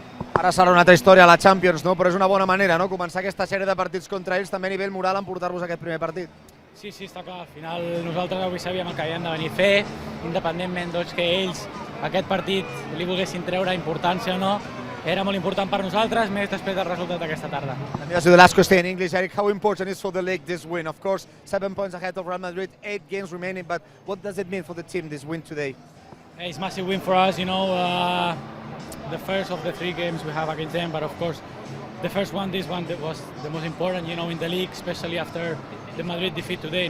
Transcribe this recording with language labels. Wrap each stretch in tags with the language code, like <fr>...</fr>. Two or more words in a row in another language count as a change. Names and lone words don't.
<ca>Ara serà una altra història a la Champions, no? Però és una bona manera, no? Començar aquesta sèrie de partits contra ells, també a nivell moral, en portar-vos aquest primer partit. Sí, està clar, al final nosaltres avui sabíem el que havíem de venir a fer, independentment que ells aquest partit li volguessin treure importància o no, era molt important per nosaltres, més després del resultat d'aquesta tarda.</ca> <en>Let me ask you the last question in English, Eric. How important is for the league this win? Of course, 7 points ahead of Real Madrid, 8 games remaining, but what does it mean for the team, this win today? It's a massive win for us, the first of the 3 games we have against them, but of course the first one, this one that was the most important, in the league, especially after the Madrid defeat today.</en>